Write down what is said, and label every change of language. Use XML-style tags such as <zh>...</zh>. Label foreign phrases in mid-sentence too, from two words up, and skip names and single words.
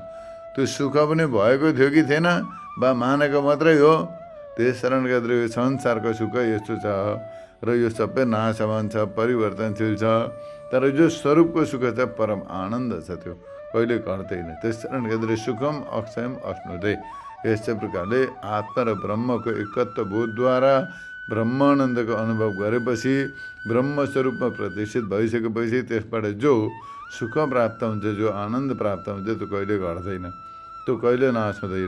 <ne>त्यो सुख पनि भएको थियो कि थिएन वा मानेको मात्रै हो। त्यस कारणले गर्दा यो संसारको सुख यस्तो छ र यो सबै नाशवान छ, परिवर्तनशील छ। तर जो स्वरूपको सुख छ, परम आनन्द छ, त्यो कहिले घट्दैन। त्यस कारणले गर्दा</ne> <sa>सुखम अक्षयम अश्नुते।</sa> <ne>यस्तै प्रकारले आत्मा र ब्रह्मको एकत्व बोधद्वारा ब्रह्मानन्दको अनुभव गरेपछि, ब्रह्मस्वरूपमा प्रतिष्ठित भइसकेपछि त्यसबाट जो सुख प्राप्त हुन्छ, जो आनन्द प्राप्त हुन्छ, त्यो कहिले घट्दैन, त्यो कहिले नाश हुँदैन।</ne>